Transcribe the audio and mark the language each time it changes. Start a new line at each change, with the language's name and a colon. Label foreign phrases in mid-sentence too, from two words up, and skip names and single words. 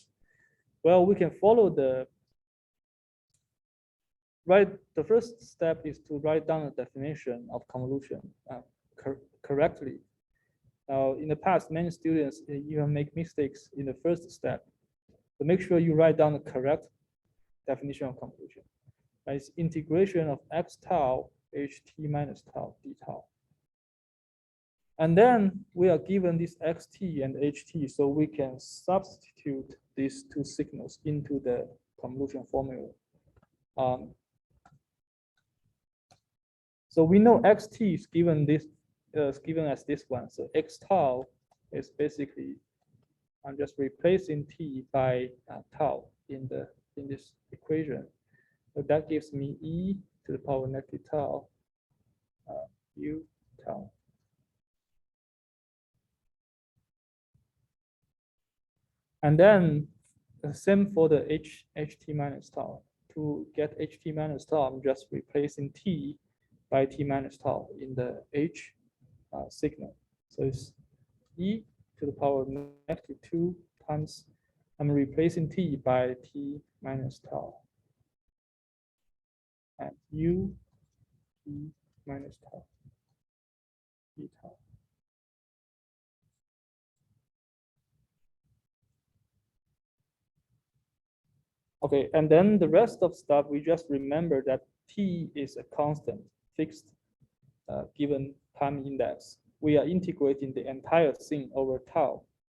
English: Well, we can follow the first step is to write down a definition of convolution correctly. Now, in the past, many students even make mistakes in the first step. So make sure you write down the correct definition of convolution. It's integration of x tau ht minus tau d tau. And then we are given this xt and ht, so we can substitute these two signals into the convolution formula. So we know xt is given as this one. So x tau is basically, I'm just replacing t by tau in this equation. So that gives me e to the power negative tau u tau. And then the same for the ht minus tau. To get ht minus tau, I'm just replacing t by t minus tau in the h signal. So it's e to the power negative 2 times, I'm replacing t by t minus tau. And u t minus tau d tau. Okay, and then the rest of stuff, we just remember that t is a constant, fixed, given time index. We are integrating the entire thing over tau.